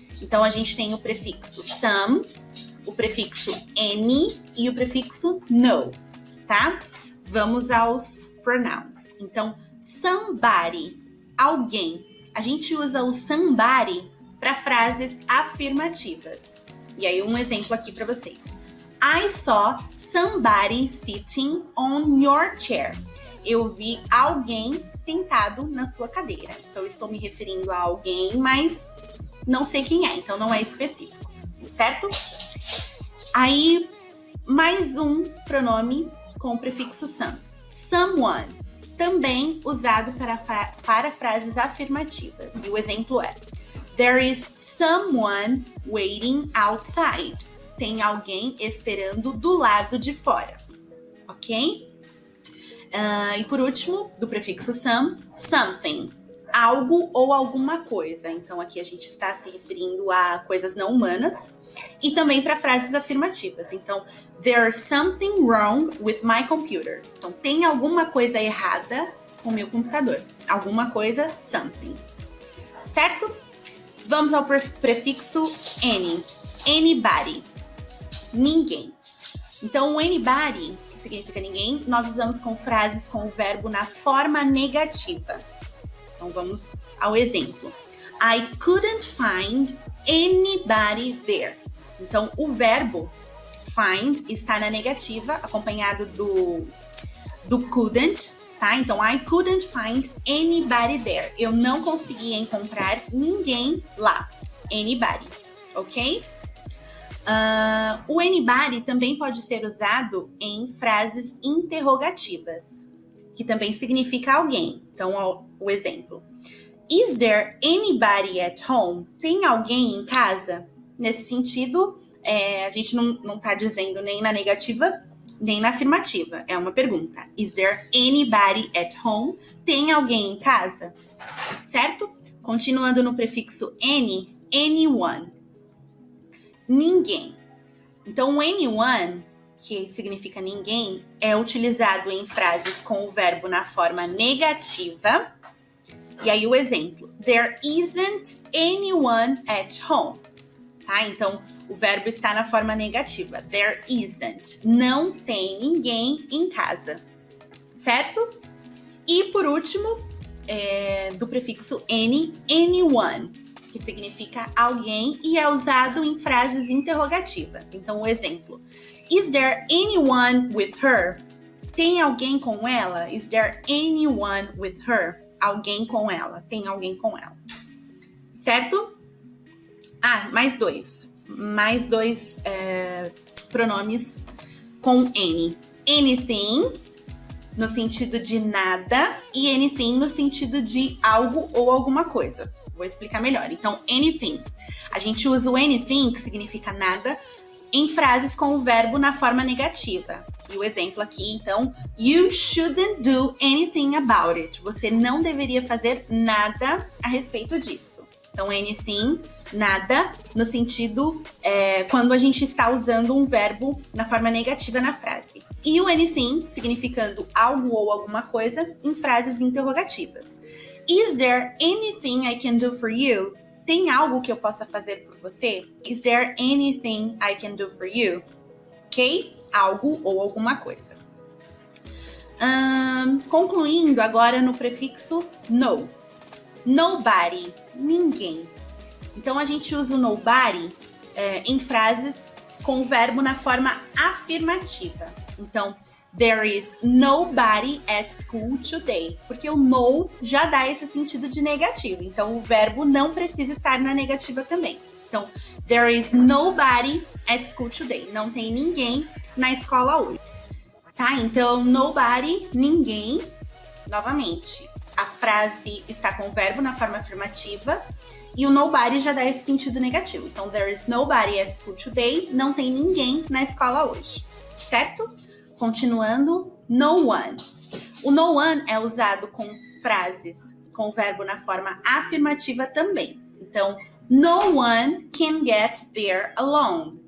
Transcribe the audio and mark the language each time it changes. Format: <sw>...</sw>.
<pt>Então, a gente tem o prefixo some, o prefixo any e o prefixo no, tá? Vamos aos pronouns. Então, somebody, alguém. A gente usa o somebody para frases afirmativas. E aí, um exemplo aqui para vocês.</pt> <en>I saw somebody sitting on your chair.</en> <pt>Eu vi alguém sentado na sua cadeira. Então, estou me referindo a alguém, mas não sei quem é, então não é específico, certo? Aí, mais um pronome com o prefixo some. Someone, também usado para frases afirmativas. E o exemplo é:</pt> <en>There is someone waiting outside.</en> <pt>Tem alguém esperando do lado de fora. Ok? E por último, do prefixo some, something. Algo ou alguma coisa. Então aqui a gente está se referindo a coisas não humanas. E também para frases afirmativas.</pt> <en>Então, there's something wrong with my computer.</en> <pt>Então, tem alguma coisa errada com o meu computador. Alguma coisa, something. Certo? Vamos ao prefixo any. Anybody. Ninguém. Então, o anybody, que significa ninguém, nós usamos com frases com o verbo na forma negativa. Então, vamos ao exemplo.</pt> <en>I couldn't find anybody there.</en> <pt>Então, o verbo find está na negativa, acompanhado do couldn't, tá?</pt> <en>Então, I couldn't find anybody there.</en> <pt>Eu não consegui encontrar ninguém lá. Anybody, ok? O anybody também pode ser usado em frases interrogativas, que também significa alguém. Então, o exemplo.</pt> <en>Is there anybody at home?</en> <pt>Tem alguém em casa? Nesse sentido, a gente não está dizendo nem na negativa, nem na afirmativa. É uma pergunta.</pt> <en>Is there anybody at home?</en> <pt>Tem alguém em casa? Certo? Continuando no prefixo any, anyone. Ninguém. Então, o anyone, que significa ninguém, é utilizado em frases com o verbo na forma negativa. E aí o exemplo.</pt> <en>There isn't anyone at home.</en> <pt>Tá? Então, o verbo está na forma negativa.</pt> <en>There isn't.</en> <pt>Não tem ninguém em casa. Certo? E por último, do prefixo any, anyone, que significa alguém e é usado em frases interrogativas. Então, o exemplo.</pt> <en>Is there anyone with her?</en> <pt>Tem alguém com ela?</pt> <en>Is there anyone with her?</en> <pt>Alguém com ela. Tem alguém com ela. Certo? Mais dois. Mais dois pronomes com any. Anything, no sentido de nada, e anything no sentido de algo ou alguma coisa. Vou explicar melhor. Então, anything. A gente usa o anything, que significa nada, em frases com o verbo na forma negativa. E o exemplo aqui, então,</pt> <en>you shouldn't do anything about it.</en> <pt>Você não deveria fazer nada a respeito disso. Então, anything, nada, no sentido quando a gente está usando um verbo na forma negativa na frase. E o anything, significando algo ou alguma coisa, em frases interrogativas.</pt> <en>Is there anything I can do for you?</en> <pt>Tem algo que eu possa fazer por você?</pt> <en>Is there anything I can do for you?</en> <pt>Ok? Algo ou alguma coisa. Concluindo agora no prefixo no. Nobody, ninguém. Então, a gente usa o nobody em frases com o verbo na forma afirmativa.</pt> <en>Então, there is nobody at school today.</en> <pt>Porque o no já dá esse sentido de negativo. Então, o verbo não precisa estar na negativa também.</pt> <en>Então, there is nobody at school today.</en> <pt>Não tem ninguém na escola hoje. Tá? Então, nobody, ninguém. Novamente, a frase está com o verbo na forma afirmativa. E o nobody já dá esse sentido negativo.</pt> <en>Então, there is nobody at school today.</en> <pt>Não tem ninguém na escola hoje. Certo? Continuando, no one. O no one é usado com frases com o verbo na forma afirmativa também.</pt> <en>Então, no one can get there alone.</en>